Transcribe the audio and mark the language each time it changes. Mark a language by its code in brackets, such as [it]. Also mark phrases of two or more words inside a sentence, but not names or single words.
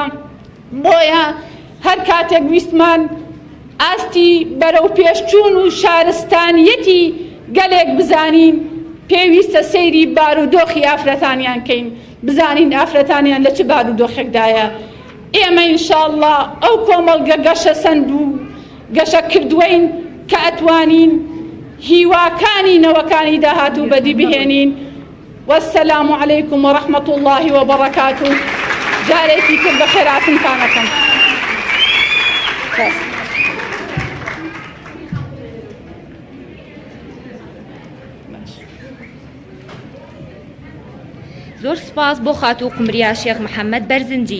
[ckb] بۆیە هەر کاتێک ویستمان ئاستی بەرەو پێشچوون و شارستانیەتی گەلێک بزانین پێویستە سەیری بارودۆخی ئافرەتانیان کەین، بزانین ئافرەتانیان لە چ بارودۆخێکدایە. ئێمە ئینشاءڵڵا ئەو کۆمەڵگە گەشە سەند و گەشە کردوین کە ئەتوانین هیواکانی نەوەکانی داهاتوو بەدی بهێنین. [ar] والسلام عليكم ورحمة الله وبركاته. [ckb] جارێکی تر بەخێراتنتانەکەم. زۆر سپاس بۆ خاتوو قمریا شێخ محەممەد بەرزنجی.